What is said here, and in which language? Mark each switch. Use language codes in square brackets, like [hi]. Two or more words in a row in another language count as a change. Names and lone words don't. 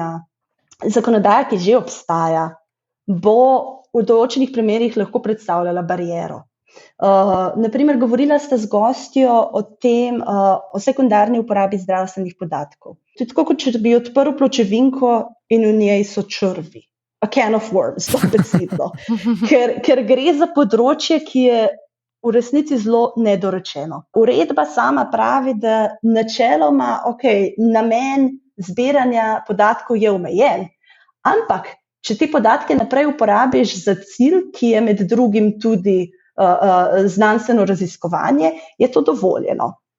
[sl] Zakonodaja, ki že obstaja, bo v določenih primerih lahko predstavljala bariero. Naprimer, govorila sta z gostjo o tem, o sekundarni uporabi zdravstvenih podatkov. To je tako, kot če bi odprl pločevinko in v njej so črvi. [en] A can of worms, [sl] dobesedno. Ker gre za področje, ki je v resnici zelo nedorečeno. Uredba sama pravi, da načeloma, namen zbiranja podatkov je omejen, ampak če te podatke naprej uporabiš za cilj, ki je med drugim tudi znanstveno raziskovanje, je to dovoljeno.